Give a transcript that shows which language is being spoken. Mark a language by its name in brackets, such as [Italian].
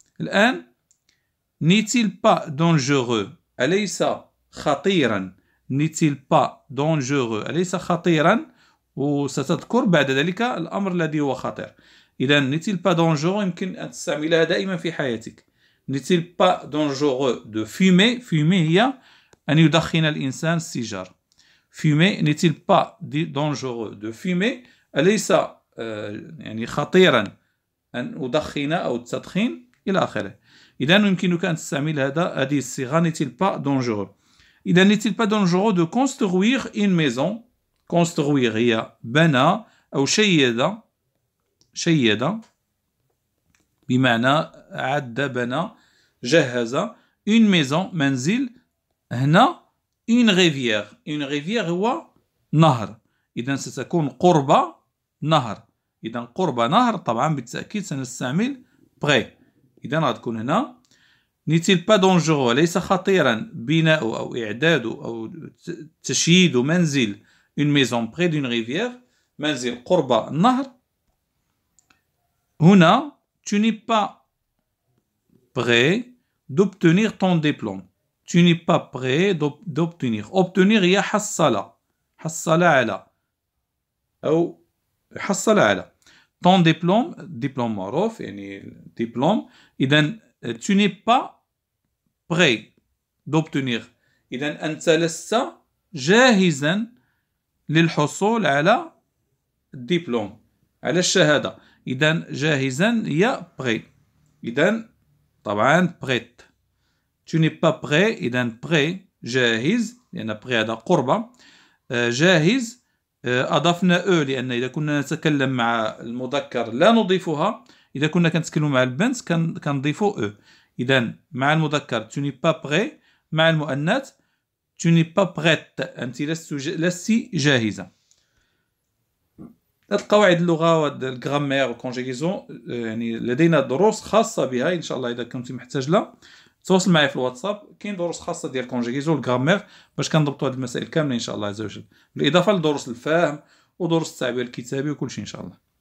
[Arabic] الآن [French] n'est-il pas dangereux [Arabic] أليس خطيرا؟ n'est-il pas dangereux أليس خطيرا؟ وستذكر بعد ذلك الأمر الذي هو خطير. إذا [French] n'est-il pas dangereux [Arabic] يمكن أن تستعملها دائما في حياتك. [French] n'est-il pas dangereux de fumer. [Arabic] fumer هي أن يدخن الإنسان السيجار. [French] fumer n'est-il pas dangereux de fumer [Arabic] أليس يعني خطيرا أن أدخن أو التدخين إلى آخره. إذا يمكنك أن تستعمل هذه الصيغة [French] n'est-il pas dangereux. إذا n'est-il pas dangereux de construire une maison. [Arabic] construire هي بنى أو شيد بمعنى عد، بنى، جهز. [French] une maison [Arabic] منزل. هنا [French] une rivière. une rivière [Arabic] هو نهر. إذا ستكون قرب نهر. إذا قرب نهر طبعا بالتأكيد سنستعمل près. إذا غتكون هنا [French] n'est-il pas dangereux [Arabic] ليس خطيرا بناء أو إعداد أو تشييد منزل [French] une maison près d'une rivière [Arabic] منزل قرب النهر. [French] هنا tu n'es pas prêt d'obtenir ton diplôme. Tu n'es pas prêt d'obtenir. [Arabic] Obtenir هي حصل على أو حصل على. [French] ton diplôme معروف يعني diplôme. إذا tu n'es pas prêt d'obtenir. [Arabic] إذا أنت لست جاهزا للحصول على الدبلوم على الشهادة. إذا جاهزا هي prêt. إذا طبعا prêt. [French] tu n'es pas prêt. [Arabic] إذا prêt جاهز لأن prêt هذا قربة. جاهز أضفنا لأن إذا كنا نتكلم مع المذكر لا نضيفها. إذا كنا كنتكلم مع البنت كنضيفوا إذا مع المذكر [French] tu n'es pas prêt. [Arabic] مع المؤنث [French] tu n'es pas prête. [Arabic] أنت لست جاهزة. هذه القواعد اللغة والجرامير والكونجيغيزون يعني لدينا دروس خاصة بها إن شاء الله. إذا كنت محتاج لها تواصل معي في الواتساب. كاين دروس خاصة ديال الكونجيغيزون والجرامير باش كنضبطوا هذه المسائل كاملة إن شاء الله عز وجل، بالإضافة لدروس الفهم ودروس التعبير الكتابي وكل شيء إن شاء الله.